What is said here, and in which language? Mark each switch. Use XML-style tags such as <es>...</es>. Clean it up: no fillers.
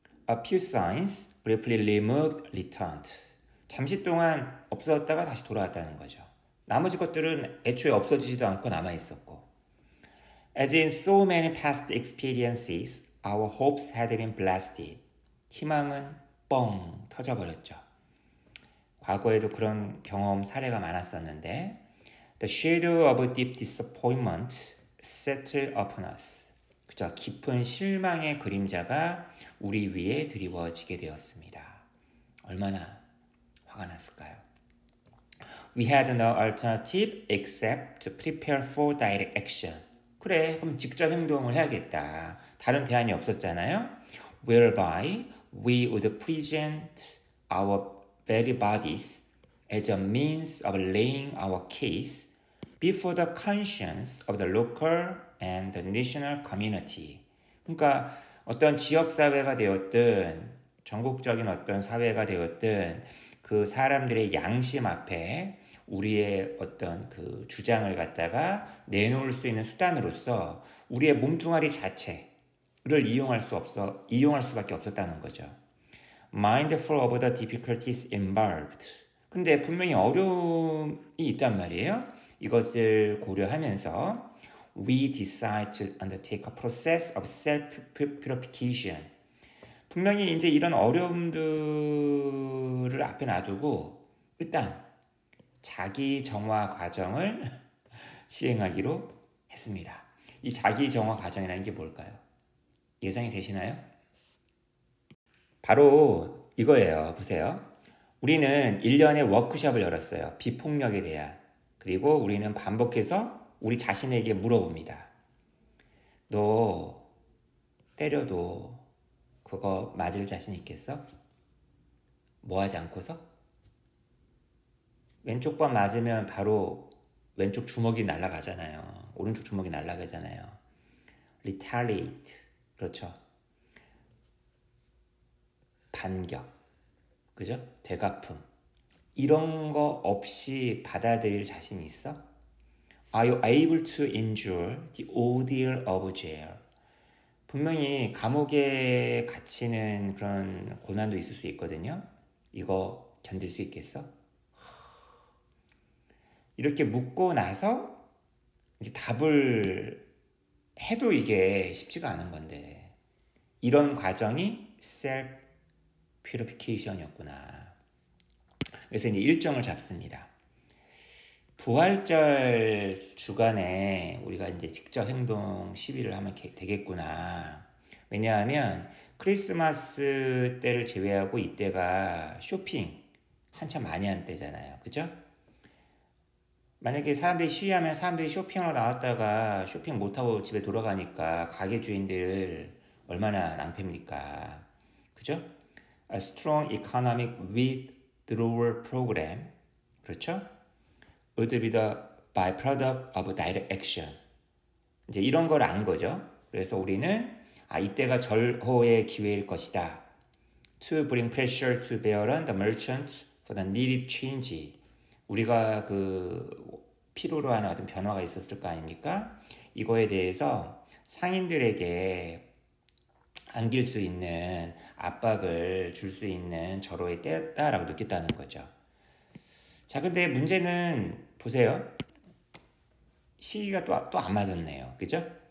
<en>A few signs briefly removed, returned.</en> <ko>잠시 동안 없어졌다가 다시 돌아왔다는 거죠. 나머지 것들은 애초에 없어지지도 않고 남아있었고.</ko> <en>As in so many past experiences, our hopes had been blasted.</en> <ko>희망은 뻥 터져버렸죠. 과거에도 그런 경험 사례가 많았었는데</ko> <en>The shadow of deep disappointment settled upon us.</en> <ko>그저 깊은 실망의 그림자가 우리 위에 드리워지게 되었습니다. 얼마나 화가 났을까요?</ko> <en>We had no alternative except to prepare for direct action.</en> <ko>그래, 그럼 직접 행동을 해야겠다. 다른 대안이 없었잖아요.</ko> <en>Whereby we would present our very bodies as a means of laying our case before the conscience of the local and the national community.</en> <ko>그러니까 어떤 지역사회가 되었든 전국적인 어떤 사회가 되었든 그 사람들의 양심 앞에 우리의 어떤 그 주장을 갖다가 내놓을 수 있는 수단으로서 우리의 몸뚱아리 자체를 이용할 수밖에 없었다는 거죠.</ko> <en>Mindful of the difficulties involved.</en> <ko>근데 분명히 어려움이 있단 말이에요. 이것을 고려하면서</ko> <en>we decide to undertake a process of self-purification.</en> <ko>분명히 이제 이런 어려움들을 앞에 놔두고 일단 자기 정화 과정을 시행하기로 했습니다. 이 자기 정화 과정이라는 게 뭘까요? 예상이 되시나요? 바로 이거예요. 보세요. 우리는 1년에 워크숍을 열었어요. 비폭력에 대한. 그리고 우리는 반복해서 우리 자신에게 물어봅니다. 너 때려도 그거 맞을 자신 있겠어? 뭐 하지 않고서? 왼쪽 번 맞으면 바로 왼쪽 주먹이 날아가잖아요. 오른쪽 주먹이 날아가잖아요. retaliate. 그렇죠. 반격. 그죠? 되갚음. 이런 거 없이 받아들일 자신 있어?</ko> <en>Are you able to endure the ordeal of jail?</en> <ko>분명히 감옥에 갇히는 그런 고난도 있을 수 있거든요. 이거 견딜 수 있겠어? 이렇게 묻고 나서 이제 답을 해도 이게 쉽지가 않은 건데 이런 과정이 self purification이었구나. 그래서 이제 일정을 잡습니다. 부활절 주간에 우리가 이제 직접 행동 시위를 하면 되겠구나. 왜냐하면 크리스마스 때를 제외하고 이때가 쇼핑 한참 많이 한 때잖아요. 그죠? 만약에 사람들이 시위하면 사람들이 쇼핑하러 나왔다가 쇼핑 못하고 집에 돌아가니까 가게 주인들 얼마나 낭패입니까? 그죠?</ko> <en>A strong economic withdrawal program.</en> <ko>그렇죠?</ko> <en>would be the byproduct of direct action.</en> <ko>이제 이런 걸 안 거죠. 그래서 우리는 이때가 절호의 기회일 것이다.</ko> <en>To bring pressure to bear on the merchants for the needed change.</en> <ko>우리가 필요로 하는 어떤 변화가 있었을 거 아닙니까? 이거에 대해서 상인들에게 안길 수 있는 압박을 줄 수 있는 절호의 때였다라고 느꼈다는 거죠. 자, 근데 문제는 보세요. 시기가 또 안 맞았네요. 그죠?</ko>